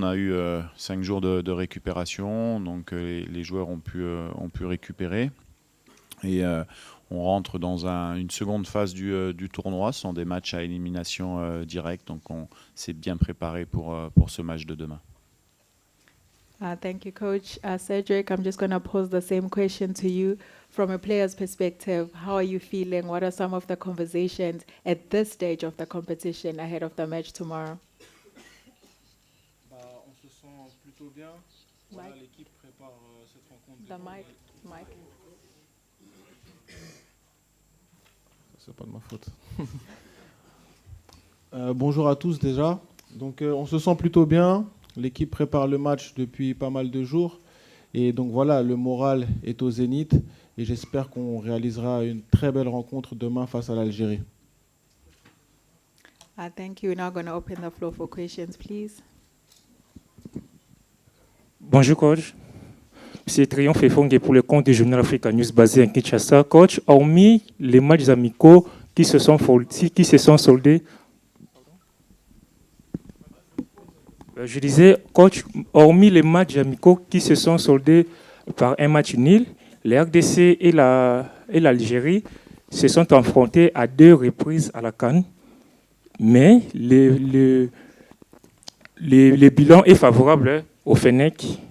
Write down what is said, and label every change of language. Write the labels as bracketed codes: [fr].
[fr] On a eu 5 jours de récupération, donc les joueurs ont pu récupérer. Et on rentre dans une seconde phase du tournoi. Ce sont des matchs à élimination directe, donc on s'est bien préparé pour ce match de demain. [en] Thank you, Coach. Cedric, I'm just going to pose the same question to you. From a player's perspective, how are you feeling? What are some of the conversations at this stage of the competition ahead of the match tomorrow? [fr] On se sent plutôt bien. Voilà, l'équipe prépare cette rencontre. [en] The mic. [fr] C'est pas de ma faute. Bonjour à tous déjà. Donc on se sent plutôt bien. L'équipe prépare le match depuis pas mal de jours. Et donc voilà, le moral est au zénith. Et j'espère qu'on réalisera une très belle rencontre demain face à l'Algérie. [en] Thank you. We're now going to open the floor for questions, please. [fr] Bonjour coach, c'est Triomphe Efongé pour le compte du Journal Africa News basé à Kinshasa. Coach, hormis les matchs amicaux qui se sont soldés, je disais, coach, hormis les matchs amicaux qui se sont soldés par un match nul, les RDC et l'Algérie se sont affrontés à 2 reprises à la CAN, mais le bilan est favorable au Fennec.